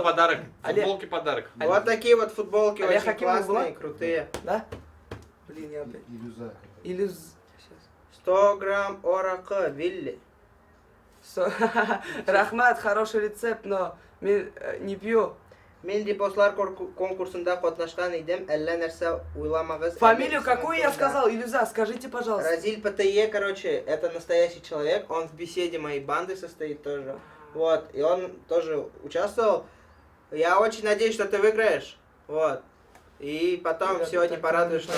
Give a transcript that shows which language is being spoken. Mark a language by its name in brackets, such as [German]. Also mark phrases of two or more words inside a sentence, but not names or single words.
[Russian] подарок? Олег. Футболки подарок. Вот такие вот футболки Олег очень Хакимов классные, была? крутые. Да? Блин, я опять... Илюза. Илюз... Сейчас. 100 грамм оракы, Вилли. Рахмат, хороший рецепт, но не пью. [Tatar] Мен репостлар конкурсында катнашкан идем, әллә нәрсә уйламагыз. [Russian] Фамилию какую я сказал, Илюза, скажите, пожалуйста. Разиль ПТЕ, короче, это настоящий человек, он в беседе моей банды состоит тоже. Вот, и он тоже участвовал. Я очень надеюсь, что ты выиграешь. Вот. И потом Ребята, сегодня так